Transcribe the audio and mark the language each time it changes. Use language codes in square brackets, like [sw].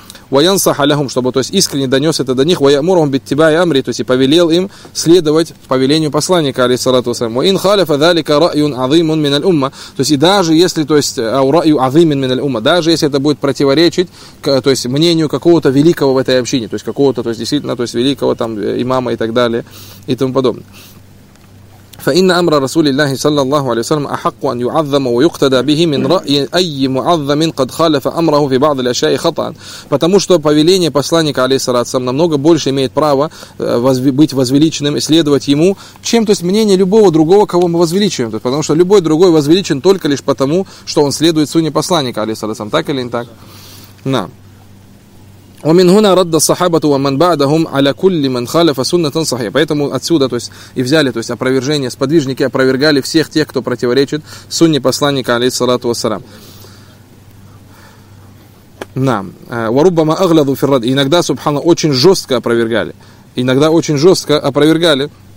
[ar] Ва янсаха лахум, [ru] чтобы то есть искренне донес это до них, [ar] ва ямурхум биттибаи амри, [ru] то есть и повелел им следовать повелению посланника алейхиссалату ва саллям. [ar] Ва ин халафа залика ра'юн 'азимун мин аль-умма, [ru] то есть и даже если то есть [ar] ау ра'ю 'азимин мин аль-умма, [ru] даже если это будет противоречить то есть мнению какого-то великого в этой общине, то есть какого-то то есть действительно то есть великого там имама и так далее и тому подобное. [ar] فإن أمر رسول الله صلى الله عليه وسلم أحق أن يعظم ويقتدى به من رأي أي معظم قد خالف أمره في بعض الأشياء خطأ. [ru] Потому что повеление посланника алейхиссалям намного больше имеет право быть возвеличенным и следовать ему, чем то есть мнение любого другого, кого мы возвеличиваем. Потому что любой другой возвеличен только лишь потому, что он следует сунне посланника алейхиссалям. Так или не так? Да. [ar] ومن هنا رد الصحابة ومن بعدهم على كل من خالف سنة صحيحة. [ru] Поэтому отсюда, то есть, и взяли, то есть, опровержение, сподвижники опровергали всех тех, кто противоречит сунне посланника, алейхиссалату вассалям. [ar] Нам. وربما أغلظوا في الرد. [ru] Иногда, субхана, очень жестко опровергали. Иногда очень жестко опровергали.